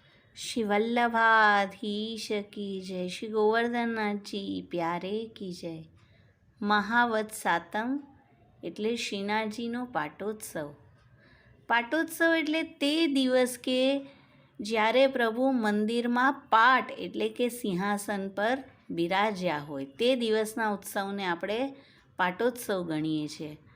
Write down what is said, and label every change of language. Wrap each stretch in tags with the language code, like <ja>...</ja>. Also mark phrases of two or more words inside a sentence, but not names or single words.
<hi>श्री वल्लभाधीश की जय। श्री गोवर्धननाथ जी प्यारे की जय।</hi> <gu>મહાવદ સાતમ એટલે શ્રીનાથજીનો પાટોત્સવ. પાટોત્સવ એટલે તે દિવસ કે જ્યારે પ્રભુ મંદિરમાં પાટ એટલે કે સિંહાસન પર બિરાજ્યા હોય તે દિવસના ઉત્સવને આપણે પાટોત્સવ ગણીએ છીએ.</gu>